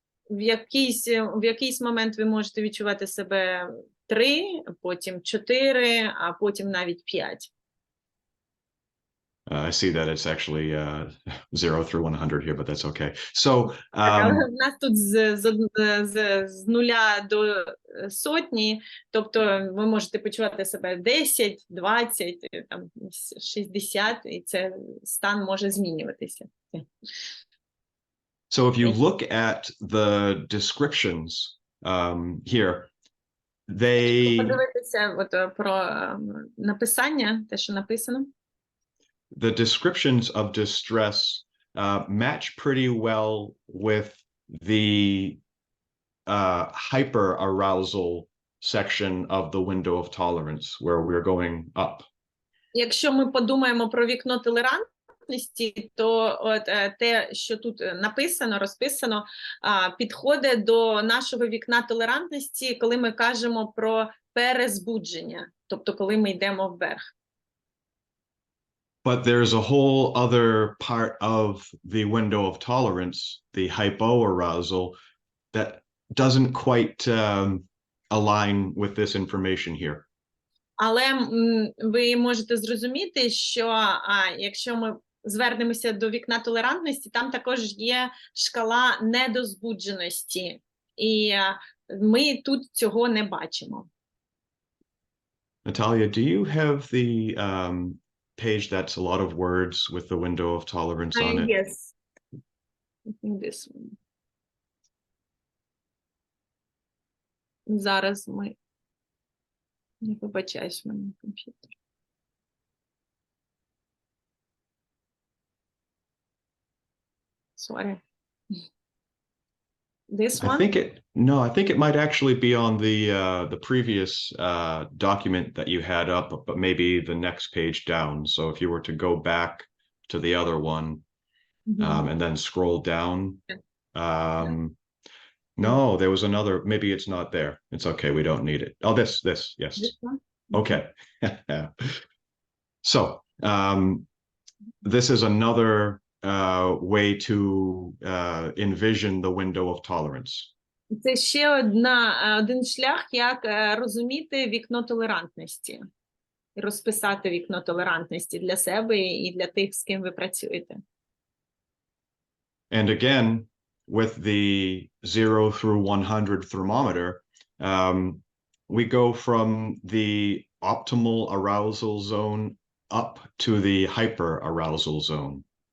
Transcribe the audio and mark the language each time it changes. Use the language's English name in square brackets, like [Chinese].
[Ukrainian] В якийсь момент ви можете відчувати себе 3, потім 4, а потім навіть 5. [English] I see that it's actually 0 through 100 here, but that's okay. So, [Ukrainian] Але в нас тут з 0 до сотні, тобто ви можете почувати себе 10, 20, там, 60, і це стан може змінюватися. [English] so if you look at the descriptions here, they [Ukrainian] Подивитися от про написання, те, що написано. [English] the descriptions of distress match pretty well with the hyper-arousal section of the window of tolerance, where we're going up. [Ukrainian] Якщо ми подумаємо про вікно толерантності, то от те, що тут написано, розписано, підходить до нашого вікна толерантності, коли ми кажемо про перезбудження, тобто коли ми йдемо вверх. [English] But there's a whole other part of the window of tolerance, the hypoarousal, that doesn't quite align with this information here. [Ukrainian] Але ви можете зрозуміти, що якщо ми звернемося до вікна толерантності, там також є шкала недозбудженості, і ми тут цього не бачимо. [English] Natalia, do you have the page that's a lot of words with the window of tolerance on it? Yes. I think this one. [Ukrainian] Зараз ми... Я вибачаюсь, в мене комп'ютер. [English] Sorry. This one? I think it might actually be on the previous document that you had up, but maybe the next page down. So if you were to go back to the other one, and then scroll down, no, there was another, maybe it's not there. It's okay, we don't need it. Oh, this, yes. This one? Okay. So, this is another way to envision the window of tolerance. [Ukrainian] Це ще один шлях, як розуміти вікно толерантності. І розписати вікно толерантності для себе і для тих, з ким ви працюєте. [English] And again, with the 0 through 100 thermometer, we go from the optimal arousal zone up to the hyper-arousal zone.